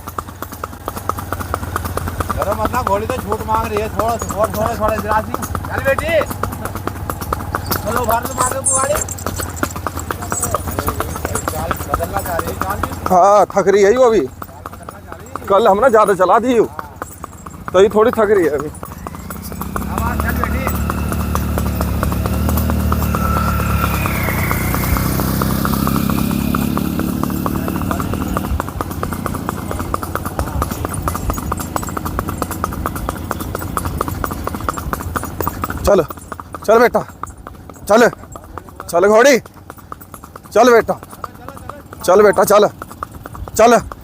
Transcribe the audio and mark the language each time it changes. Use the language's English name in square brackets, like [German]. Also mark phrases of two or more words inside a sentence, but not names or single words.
[Hindi] मत ना, घोड़ी तो छूट मांग रही है, थोड़ा थोड़ा थोड़ा जरासी। चल बेटी, चलो बाहर से मार दो गाड़ी। बदलना चाह रही है। हाँ थक रही है वो अभी, कल हम ना ज़्यादा चला दी हो, तो ये थोड़ी थक रही है अभी। चल बेटी, चल चल बेटा, चल चल घोड़ी, चल बेटा, चल बेटा, चल चल